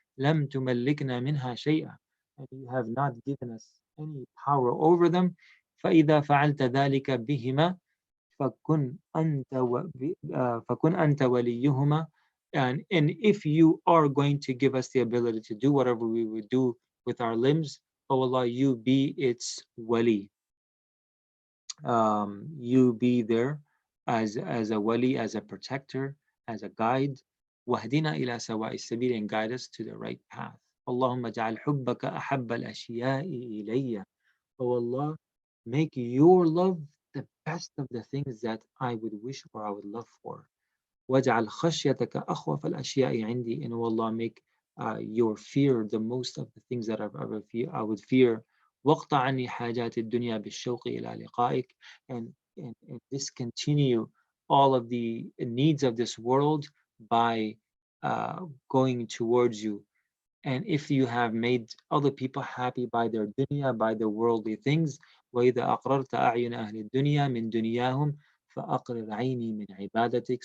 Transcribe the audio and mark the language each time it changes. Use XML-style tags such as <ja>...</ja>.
<ar>لم تملكنا منها شيئا,</ar> <en>and you have not given us any power over them.</en> <ar>فإذا فعلت ذلك بهما فكن أنت وليهما.</ar> <en>And if you are going to give us the ability to do whatever we would do with our limbs, oh Allah, you be its wali. You be there as a wali, as a protector, as a guide.</en> <ar>واهدنا إلى سواء السبيل,</ar> <en>and guide us to the right path.</en> <ar>اللهم اجعل حبك أحب الأشياء إلي.</ar> <en>Oh Allah, make your love the best of the things that I would wish or I would love for.</en> <ar>واجعل خشيتك أخوف الأشياء عندي.</ar> <en>And oh Allah, make your fear the most of the things that I would fear.</en> <ar>واقطع عني حاجات الدنيا بالشوق إلى لقائك.</ar> <en>And discontinue all of the needs of this world by going towards you. And if you have made other people happy by their dunya, by their worldly things,</en> <ar>وإذا أقررت أعين أهل الدنيا من دنياهم فأقرر عيني من عبادتك.</ar>